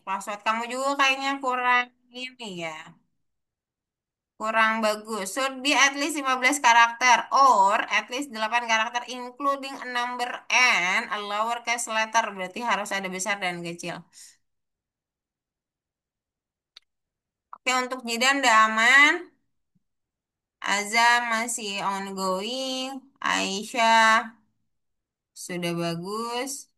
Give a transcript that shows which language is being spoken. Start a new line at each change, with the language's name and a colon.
Indonesian: Password kamu juga kayaknya kurang ini ya. Kurang bagus.
English: Should be at least 15 karakter or at least 8 karakter including a number and a lowercase letter.
Indonesian: Berarti harus ada besar dan kecil. Oke, untuk Jidan udah aman. Azam masih ongoing. Aisyah sudah bagus.